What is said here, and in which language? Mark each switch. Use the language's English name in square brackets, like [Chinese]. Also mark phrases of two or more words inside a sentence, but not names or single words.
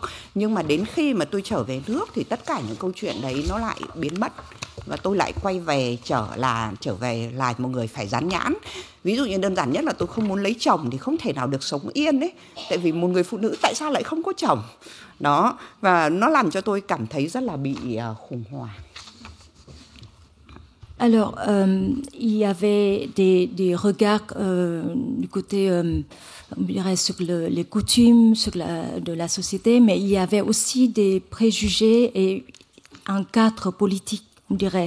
[Vietnamese] Nhưng mà đến khi mà tôi trở về nước thì tất cả những câu chuyện đấy nó lại biến mất. Và tôi lại quay về trở về là một người phải dán nhãn. Ví dụ như đơn giản nhất là tôi không muốn lấy chồng thì không thể nào được sống yên ấy. Tại vì một người phụ nữ tại sao lại không có chồng? Đó, và nó làm cho tôi cảm thấy rất là bị khủng hoảng. [French] Alors, il y avait des regards du côté, on dirait, sur les coutumes de la société, mais il y avait aussi des préjugés et un cadre politique, on dirait.